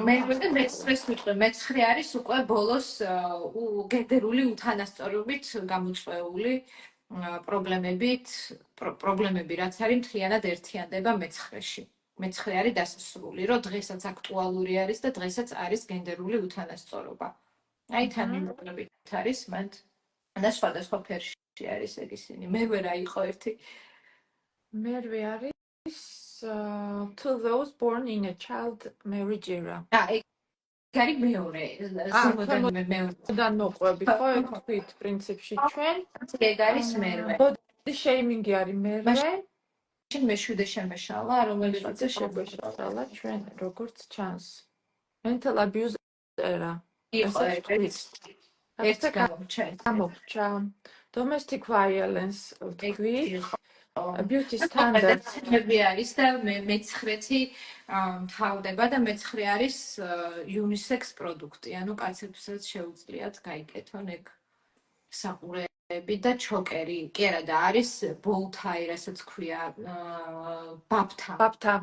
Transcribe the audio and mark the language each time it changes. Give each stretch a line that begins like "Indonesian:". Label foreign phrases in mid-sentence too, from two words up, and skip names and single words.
Georgian: მეცხრეს ვიტყვი, მეცხრე არის უკვე ბოლოს გენდერული უთანასწორობით გამოწვეული პრობლემები, რაც არის მთლიანად ერთიანდება მეცხრეში. მეცხრე არის დასასრული, რომ დღესაც აქტუალური არის და დღესაც არის გენდერული უთანასწორობა. აი თანმიმდევრობით არის მან და სხვადასხვა ფერში არის ეგ ისინი. მერვე რა იყო ერთი? მერვე არის
English: to those born in a child marriage era.
Georgian: ეგ არის მეორე. ზემოდან მოყვები, ხო, ეგ ვთქვით პრინციპში ჩვენ. ეგ არის მერვე.
English: body shaming-
Georgian: ი არის მერვე. შენ მეშვიდე შემეშალა, რომელიღაცა შეგვეშალა ჩვენ როგორც ჩანს.
English: mental abuse era.
Georgian: იყო ერთ გამოგჩა.
English: domestic violence
Georgian: ვთქვით.
English: beauty standards
Georgian: არის და მეცხრეთი თავდება და მეცხრე არის unisex პროდუქტი, ანუ კაცებსაც შეუძლიათ გაიკეთონ ეგ საყურეები და ჩოკერი. კი არა და არის
English: bow tie,
Georgian: რასაც ქვია, ბაბთა.